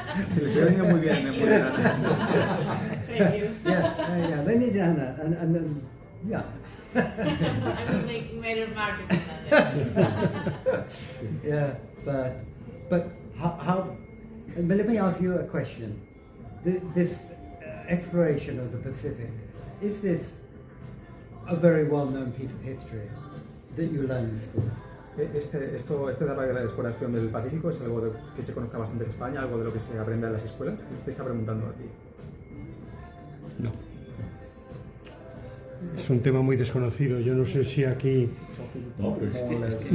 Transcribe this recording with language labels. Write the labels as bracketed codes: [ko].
[es] Se les hubiera venido muy bien Ana. [en] Thank you. Yeah, they needed Anna, and then, yeah. I will make better marketing than that. Yeah, but how? But let me ask you a question. This exploration of the Pacific, is this a very well-known piece of history that you learn in schools? [es] Esta etapa de la exploración del Pacífico es algo que se conozca bastante en España, algo de lo que se aprende en las escuelas. Te está preguntando a ti. No. Es un tema muy desconocido. Yo no sé si aquí No, pero es que